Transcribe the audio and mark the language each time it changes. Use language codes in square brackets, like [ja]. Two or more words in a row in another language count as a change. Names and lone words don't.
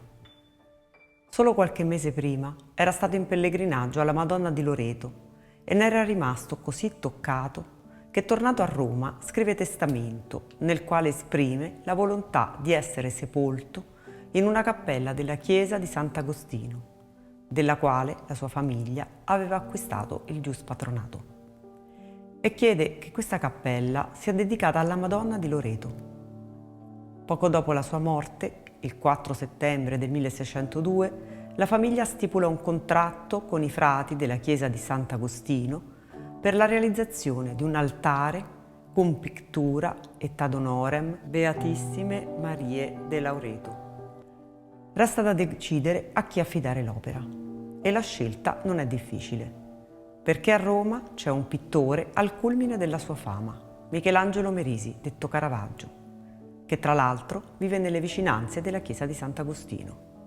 [it] Solo qualche mese prima era stato in pellegrinaggio alla Madonna di Loreto e ne era rimasto così toccato che, tornato a Roma, scrive testamento nel quale esprime la volontà di essere sepolto in una cappella della chiesa di Sant'Agostino, della quale la sua famiglia aveva acquistato il giuspatronato, e chiede che questa cappella sia dedicata alla Madonna di Loreto. Poco dopo la sua morte, il 4 settembre del 1602, la famiglia stipula un contratto con i frati della chiesa di Sant'Agostino per la realizzazione di un altare [la] cum pictura et ad honorem Beatissime Marie de Loreto. [it] Resta da decidere a chi affidare l'opera e la scelta non è difficile, perché a Roma c'è un pittore al culmine della sua fama, Michelangelo Merisi, detto Caravaggio, che tra l'altro vive nelle vicinanze della chiesa di Sant'Agostino.